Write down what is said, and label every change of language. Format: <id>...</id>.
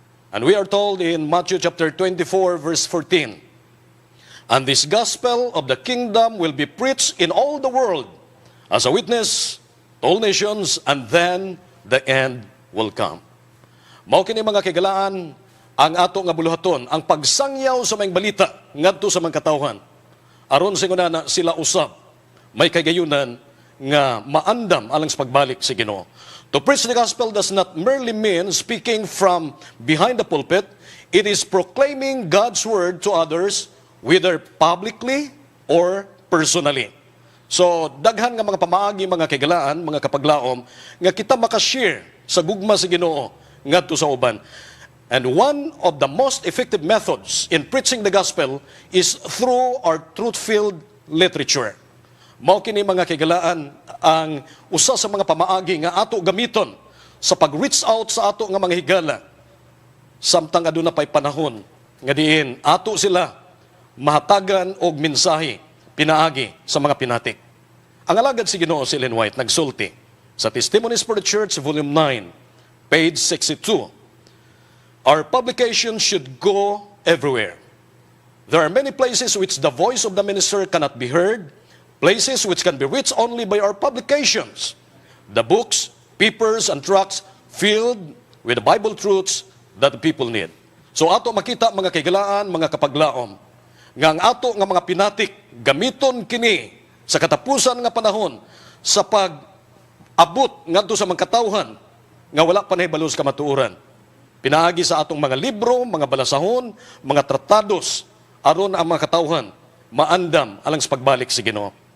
<en>And we are told in Matthew chapter 24 verse 14, "And this gospel of the kingdom will be preached in all the world as a witness to all nations, and then the end will come."</en> <ceb>Mao kini mga kagalaan ang ato nga buluhaton, ang pagsangyaw sa mga balita ngadto sa mga katawhan. Aron singunana sila usab may kagayunan nga maandam alang sa pagbalik sa Ginoo.</ceb> <en>To preach the gospel does not merely mean speaking from behind the pulpit. It is proclaiming God's word to others, whether publicly or personally.</en> <ceb>So, daghan nga mga pamaagi, mga kagalaan, mga kapaglaom, nga kita makashare sa gugma sa Ginoo ngadto sa uban.</ceb> <en>And one of the most effective methods in preaching the gospel is through our truth-filled literature.</en> <ceb>Mao kini mga kagalaan ang usa sa mga pamaagi nga ato gamiton sa pag-reach out sa ato nga mga higala samtang aduna pay panahon nga diin ato sila mahatagan og mensahe pinaagi sa mga pinatik. Ang alagad si Ginoo si Ellen White nagsulti sa Testimonies for the Church, Volume 9, page 62.</ceb> <en>Our publication should go everywhere. There are many places which the voice of the minister cannot be heard, places which can be reached only by our publications. The books, papers, and tracts filled with the Bible truths that the people need.</en> <ceb>So ato makita mga kaigalaan, mga kapaglaom, nga ang ato nga mga pinatik, gamiton kini sa katapusan nga panahon sa pag-abot ngadto sa mga katawhan nga wala pa nahibalo sa kamatuoran. Pinaagi sa atong mga libro, mga balasahon, mga tratados, aron ang mga katawhan maandam alang sa pagbalik sa Ginoo.</ceb>